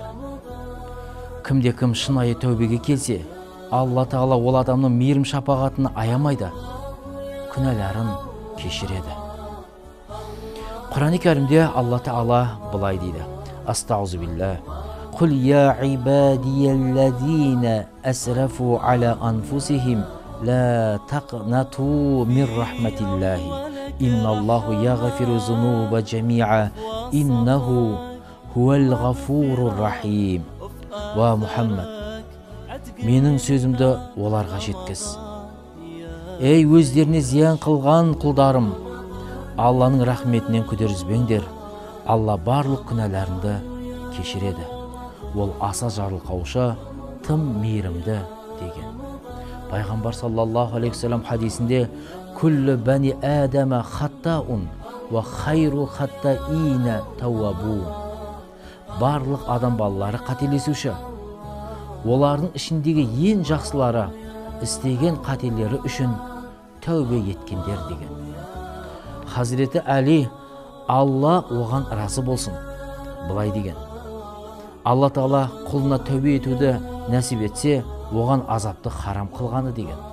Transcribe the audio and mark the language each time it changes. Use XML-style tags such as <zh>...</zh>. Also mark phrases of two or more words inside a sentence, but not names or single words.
<kk>Кімде-кім шынайы тәубеге келсе, Алла Тағала ол адамның мейірім шапағатын аямайды, күнәларын кешіреді. Құран-ы Кәрімде Алла Тағала былай дейді: Астағфируллах.</kk> <ar>قل يا عبادي الذين أسرفوا على أنفسهم لا تقنطوا من رحمة الله إن الله يغفر الذنوب جميعا إنه هو الغفور رحيم.</ar> <kk>Ва Мұхаммад, менің сөзімді оларға жеткіз. Ей өздеріне зиян қылған құлдарым, Алланың рахметінен күдеріспеңдер. Алла барлық күнәларыңды кешіреді. Ол аса жарылқаушы, тым мейірімді деген.</kk> <ar>Пайғамбар صلى الله عليه وسلم хадисінде: "كل بني آدم خطاء وخير الخطائين التوابون."</ar> <kk>Барлық адам балалары қателесуші. Олардың ішіндегі ең жақсылары істеген қателері үшін тәубе еткендер деген. Хазіреті Әли, Алла оған разы болсын, былай деген: Алла Тағала құлына тәубе етуді нәсіп етсе, оған азапты харам қылғаны деген.</kk>